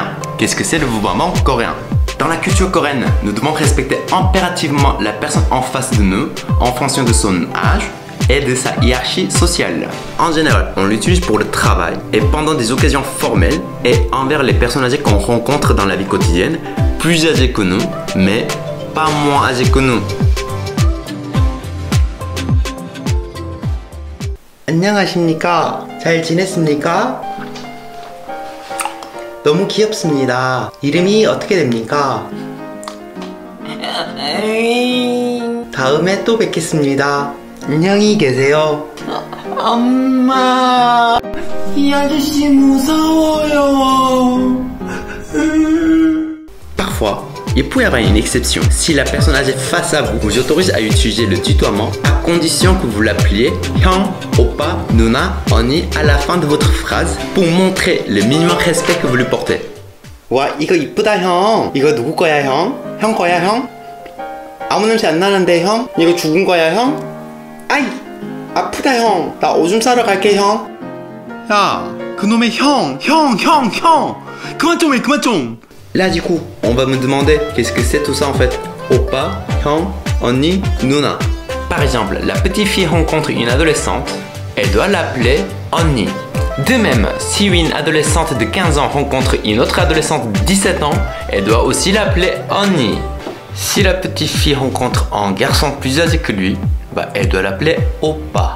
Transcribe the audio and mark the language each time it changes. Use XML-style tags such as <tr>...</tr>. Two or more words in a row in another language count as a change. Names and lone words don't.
<fr>Qu'est-ce que c'est le vouvoiement coréen? Dans la culture coréenne, nous devons respecter impérativement la personne en face de nous en fonction de son âge et de sa hiérarchie sociale. En général, on l'utilise pour le travail et pendant des occasions formelles et envers les personnes âgées qu'on rencontre dans la vie quotidienne, plus âgées que nous, mais pas moins âgées que nous.</fr> <ko>안녕하십니까? 잘 지냈습니까? 너무 귀엽습니다. 이름이 어떻게 됩니까? 다음에 또 뵙겠습니다. 안녕히 계세요. 엄마, 이 아저씨 무서워요.</ko> <fr>Parfois, il peut y avoir une exception. Si la personne âgée face à vous vous autorise à utiliser le tutoiement, à condition que vous l'appeliez</fr> <ko>형, 오빠, 누나, 언니</ko> <fr>à la fin de votre phrase pour montrer le minimum respect que vous lui portez.</fr> <ko>와, 이거 이쁘다 형. 이거 누구 거야 형? 형 거야 형? 아무 냄새 안 나는데 형? 이거 죽은 거야 형? 아이, 아프다 형. 나 오줌 싸러 갈게 형. 야, 그놈의 형. 그만 좀 해, 그만 좀.</ko> <fr>Là du coup, on va me demander qu'est-ce que c'est tout ça en fait.</fr> <ko>Oppa, 형, 언니, 누나.</ko> <fr>Par exemple, la petite fille rencontre une adolescente, elle doit l'appeler 언니. De même, si une adolescente de 15 ans rencontre une autre adolescente de 17 ans, elle doit aussi l'appeler 언니. Si la petite fille rencontre un garçon plus âgé que lui, bah elle doit l'appeler oppa.</fr>